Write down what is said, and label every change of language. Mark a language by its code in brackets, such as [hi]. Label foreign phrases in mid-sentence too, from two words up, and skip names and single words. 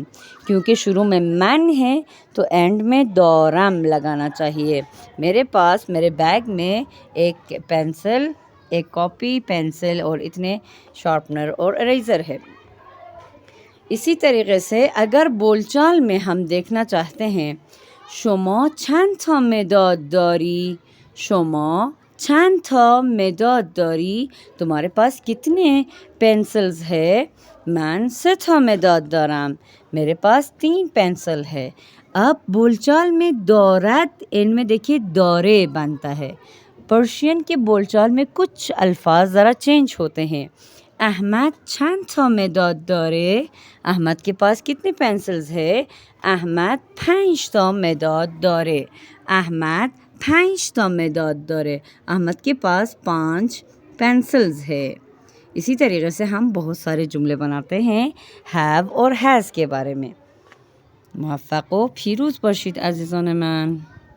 [ur] کیونکہ شروع میں من ہے تو اینڈ میں دارم لگانا چاہیے. میرے پاس میرے بیگ میں ایک پینسل، ایک کاپی، پینسل اور اتنے شارپنر اور اریزر ہے. اسی طریقے سے اگر بول چال میں ہم دیکھنا چاہتے ہیں، [fa] شما چند تا مداد داری، شما چند تا مداد داری، [ur] تمہارے پاس کتنے پینسلز ہے؟ [fa] من 3 تا مداد دارم، [ur] میرے پاس 3 پینسل ہے. اب بول چال میں دارد ان میں دیکھیے دورے بنتا ہے. پرشین کے بول چال میں کچھ الفاظ ذرا چینج ہوتے ہیں. [fa] احمد چند تا مداد داره، [ur] احمد کے پاس کتنے پینسلز ہے؟ [fa] احمد 5 تا مداد داره، احمد 5 تا مداد داره، [ur] احمد کے پاس 5 پینسلز ہے. اسی طریقے سے ہم بہت سارے جملے بناتے ہیں have اور has کے بارے میں. [fa] موفق و پیروز باشید عزیزان من.